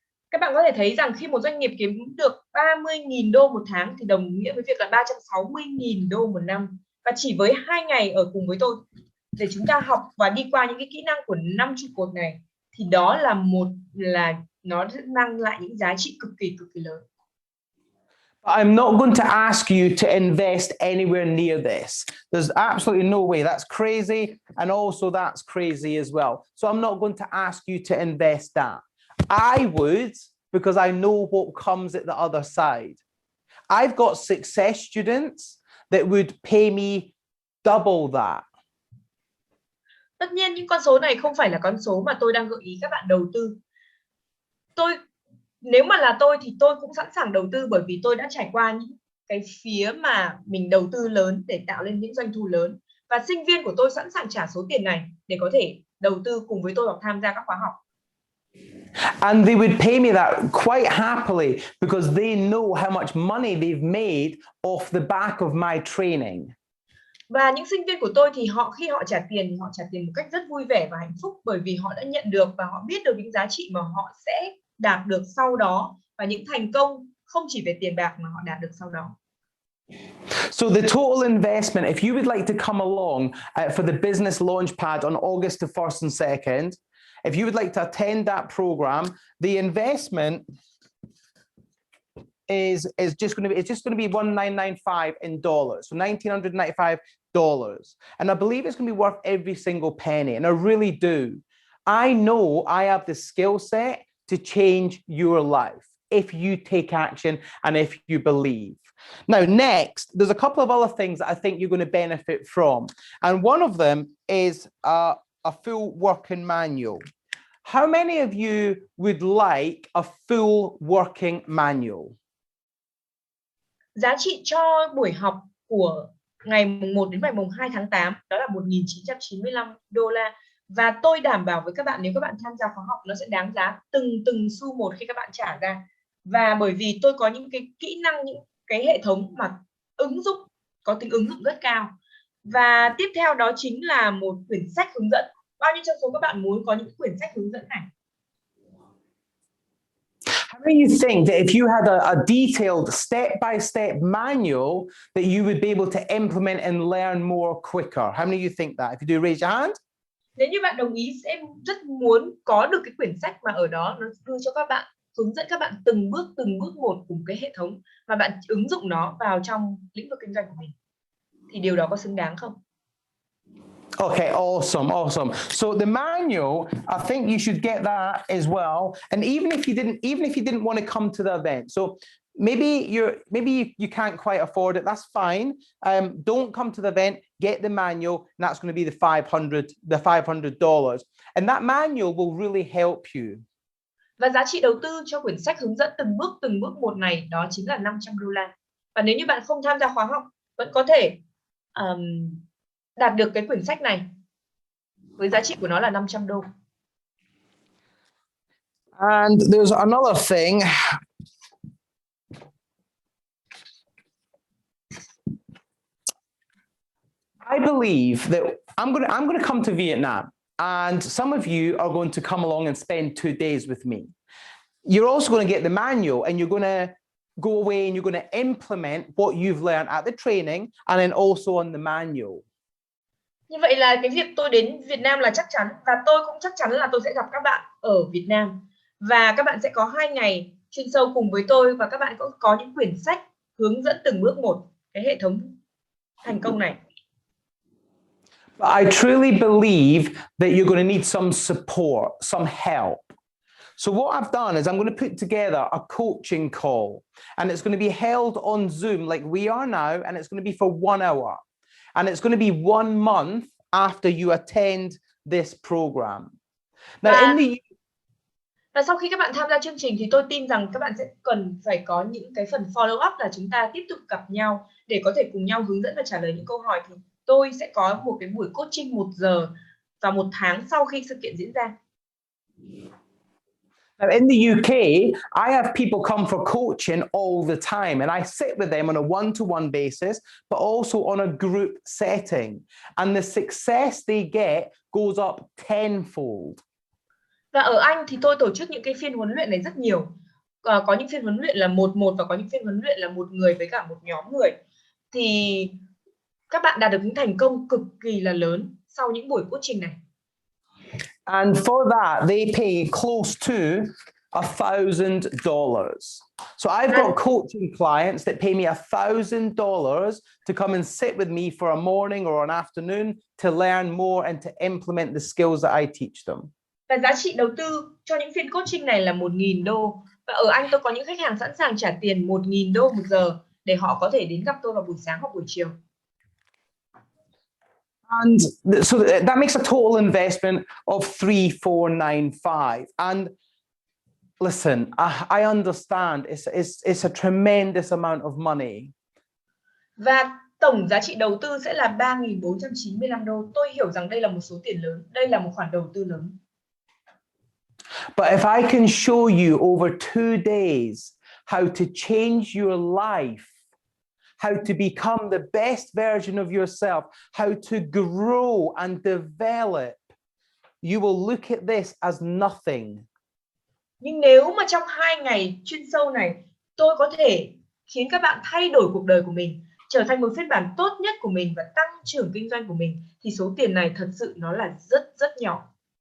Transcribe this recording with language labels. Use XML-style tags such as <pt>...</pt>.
<vi>Các bạn có thể thấy rằng khi một doanh nghiệp kiếm được $30,000 một tháng thì đồng nghĩa với việc là $360,000 một năm. Và chỉ với 2 ngày ở cùng với tôi để chúng ta học và đi qua những cái kỹ năng của 5 trụ cột này thì đó là nó mang lại những giá trị cực kỳ lớn.</vi> <en>I'm not going to ask you to invest anywhere near this. There's absolutely no way. That's crazy. And also that's crazy as well. So I'm not going to ask you to invest that. I would, because I know what comes at the other side. I've got success students that would pay me double that.</en> <vi>Tất nhiên những con số này không phải là con số mà tôi đang gợi ý các bạn đầu tư. Nếu mà là tôi thì tôi cũng sẵn sàng đầu tư bởi vì tôi đã trải qua những cái phía mà mình đầu tư lớn để tạo lên những doanh thu lớn. và sinh viên của tôi sẵn sàng trả số tiền này để có thể đầu tư cùng với tôi hoặc tham gia các khóa học.</vi> <en>And they would pay me that quite happily because they know how much money they've made off the back of my training.</en> <vi>Và những sinh viên của tôi thì khi họ trả tiền thì họ trả tiền một cách rất vui vẻ và hạnh phúc, bởi vì họ đã nhận được và họ biết được những giá trị mà họ sẽ đạt được sau đó, và những thành công không chỉ về tiền bạc mà họ đạt được sau đó.</vi> <en>So the total investment, if you would like to come along for the business launchpad on August the 1st and 2nd, if you would like to attend that program, the investment is just going to be $1995 in dollars, so $1,995, and I believe it's going to be worth every single penny, and I really do. I know I have the skill set to change your life if you take action and if you believe. Now, next, there's a couple of other things that I think you're going to benefit from, and one of them is a full working manual. How many of you would like a full working manual?</en> <vi>Giá trị cho buổi học của ngày mùng 1 đến ngày mùng 2 tháng 8 đó là $1,995, và tôi đảm bảo với các bạn, nếu các bạn tham gia khóa học, nó sẽ đáng giá từng xu một khi các bạn trả ra. Và bởi vì tôi có những cái kỹ năng, những cái hệ thống mà có tính ứng dụng rất cao. Và tiếp theo đó chính là một quyển sách hướng dẫn. Bao nhiêu trong số các bạn muốn có những quyển sách hướng dẫn này?</vi> <en>How many of you think that if you had a detailed step-by-step manual that you would be able to implement and learn more quicker? How many of you think that? If you do, raise your hand.</en> <vi>Nếu như bạn đồng ý, sẽ rất muốn có được cái quyển sách mà ở đó nó đưa cho các bạn, hướng dẫn các bạn từng bước một cùng cái hệ thống mà bạn ứng dụng nó vào trong lĩnh vực kinh doanh của mình, thì điều đó có xứng đáng không?</vi> <en>Okay, awesome. So the manual, I think you should get that as well. And even if you didn't want to come to the event, so maybe you can't quite afford it, that's fine. Don't come to the event, get the manual, and that's going to be the $500. And that manual will really help you.</en> <vi>Và giá trị đầu tư cho quyển sách hướng dẫn từng bước một này đó chính là $500. Và nếu như bạn không tham gia khóa học, vẫn có thể đạt được cái quyển sách này với giá trị của nó là $500.</vi> <en>And there's another thing. I believe that I'm going to come to Vietnam, and some of you are going to come along and spend 2 days with me. You're also going to get the manual, and you're going to go away and you're going to implement what you've learned at the training and then also on the manual.</en> <vi>Như vậy là cái việc tôi đến Việt Nam là chắc chắn, và tôi cũng chắc chắn là tôi sẽ gặp các bạn ở Việt Nam, và các bạn sẽ có 2 ngày chuyên sâu cùng với tôi, và các bạn cũng có những quyển sách hướng dẫn từng bước một cái hệ thống thành công này.</vi> <en>But I truly believe that you're going to need some support, some help. So what I've done is I'm going to put together a coaching call, and it's going to be held on Zoom like we are now, and it's going to be for 1 hour. And it's going to be 1 month after you attend this program. Now,</en> <vi>và sau khi các bạn tham gia chương trình thì tôi tin rằng các bạn sẽ cần phải có những cái phần follow up, là chúng ta tiếp tục gặp nhau để có thể cùng nhau hướng dẫn và trả lời những câu hỏi. Thì tôi sẽ có một cái buổi coaching 1 giờ vào 1 tháng sau khi sự kiện diễn ra.</vi> <en>Now, in the UK, I have people come for coaching all the time, and I sit with them on a one-to-one basis, but also on a group setting. And the success they get goes up tenfold.</en> <vi>Và ở Anh thì tôi tổ chức những cái phiên huấn luyện này rất nhiều. Có những phiên huấn luyện là 1-1 và có những phiên huấn luyện là 1 người với cả một nhóm người. Thì các bạn đạt được những thành công cực kỳ là lớn sau những buổi coaching này.</vi> <en>And for that, they pay close to $1,000. So I've got coaching clients that pay me $1,000 to come and sit with me for a morning or an afternoon to learn more and to implement the skills that I teach them.</en> <vi>Và giá trị đầu tư cho những phiên coaching này là $1,000. Và ở Anh tôi có những khách hàng sẵn sàng trả tiền $1,000 1 giờ để họ có thể đến gặp tôi vào buổi sáng hoặc buổi chiều.</vi> <en>And so that makes a total investment of $3,495. And listen, I understand it's a tremendous amount of money.</en> <vi>Và tổng giá trị đầu tư sẽ là 3.495 đô. Tôi hiểu rằng đây là một số tiền lớn, đây là một khoản đầu tư lớn.</vi> <en>But if I can show you over 2 days how to change your life, how to become the best version of yourself, how to grow and develop, you will look at this as nothing.</en> <vi>Nhưng nếu mà trong 2 ngày chuyên sâu này, tôi có thể khiến các bạn thay đổi cuộc đời của mình, trở thành một phiên bản tốt nhất của mình và tăng trưởng kinh doanh của mình, thì số tiền này thật sự nó là rất rất nhỏ.</vi>